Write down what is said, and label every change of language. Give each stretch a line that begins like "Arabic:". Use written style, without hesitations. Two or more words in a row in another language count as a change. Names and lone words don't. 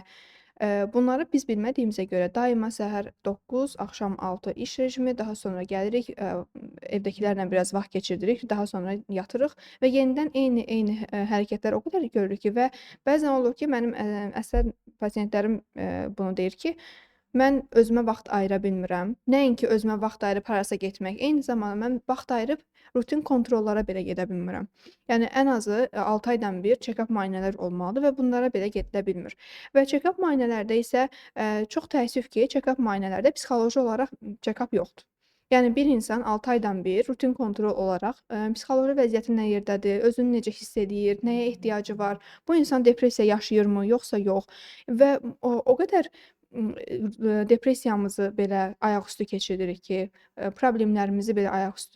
Azerbaijani: Bunları biz bilmədiyimizə görə daima səhər 9, axşam 6 iş rejimi, daha sonra gəlirik, evdəkilərlə biraz vaxt keçirdirik, daha sonra yatırıq və yenidən eyni hərəkətlər o qədər görürük ki, və bəzən olur ki, mənim əksər pasientlərim bunu deyir ki, mən özümə vaxt ayıra bilmirəm. Nəinki özümə vaxt ayırıb harasa getmək, eyni zamanda mən vaxt ayırıb rutin kontrollara belə gedə bilmirəm. Yəni ən azı 6 aydan bir check-up müayinələr olmalıdır və bunlara belə gedilə bilmir. Və check-up müayinələrdə isə çox təəssüf ki, check-up müayinələrdə psixoloji olaraq check-up yoxdur. Yəni bir insan 6 aydan bir rutin kontrol olaraq psixoloji vəziyyəti nə yerdədir, özünü necə hiss edir, nəyə ehtiyacı var, bu insan depressiya yaşayırmı, yoxsa yox və o qədər depressiyamızı belə ayaqüstü keçiririk ki, problemlərimizi belə ayaqüstü.